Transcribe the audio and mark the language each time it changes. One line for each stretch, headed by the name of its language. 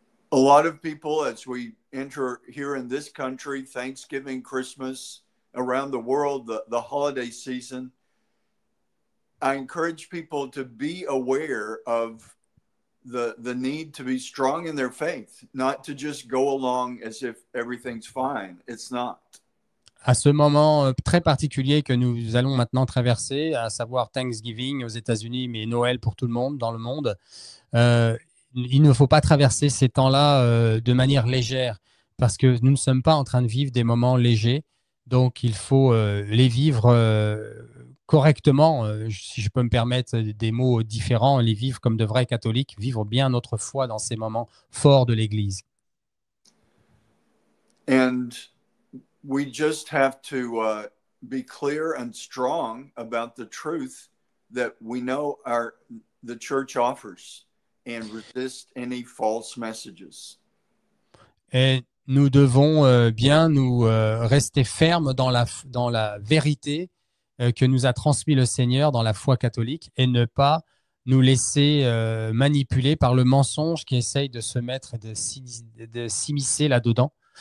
English: A lot of people, as we enter here in this country, Thanksgiving, Christmas, around the world, the holiday season, I encourage people to be aware of the need to be strong in their faith, not to just go along as if everything's fine. It's not.
French: À ce moment très particulier que nous allons maintenant traverser, à savoir Thanksgiving aux États-Unis, mais Noël pour tout le monde dans le monde, il ne faut pas traverser ces temps-là de manière légère parce que nous ne sommes pas en train de vivre des moments légers. Donc, il faut les vivre correctement, si je peux me permettre des mots différents, les vivre comme de vrais catholiques, vivre bien notre foi dans ces moments forts de l'Église.
English: And we just have to be clear and strong about the truth that we know the church offers and resist any false messages.
French: Et nous devons bien nous rester fermes dans la vérité que nous a transmis le Seigneur dans la foi catholique et ne pas nous laisser manipuler par le mensonge qui essaye de se mettre, de s'immiscer là-dedans.